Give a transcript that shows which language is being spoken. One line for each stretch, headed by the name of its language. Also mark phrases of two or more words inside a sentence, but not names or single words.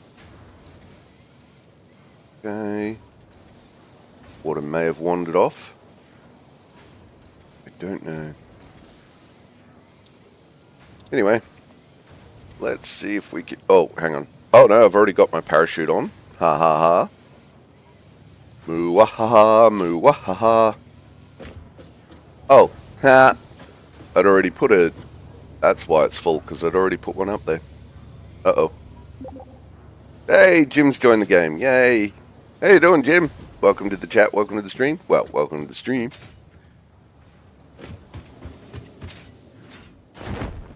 English: Okay. Water may have wandered off. I don't know. Anyway, let's see if we can... Oh, hang on. Oh no, I've already got my parachute on. Ha ha ha. Moo-wah-ha-ha, moo-wah-ha-ha. Oh, ha. I'd already put a... That's why it's full, because I'd already put one up there. Uh-oh. Hey, Jim's joined the game. Yay. How you doing, Jim? Welcome to the chat. Welcome to the stream. Well, welcome to the stream.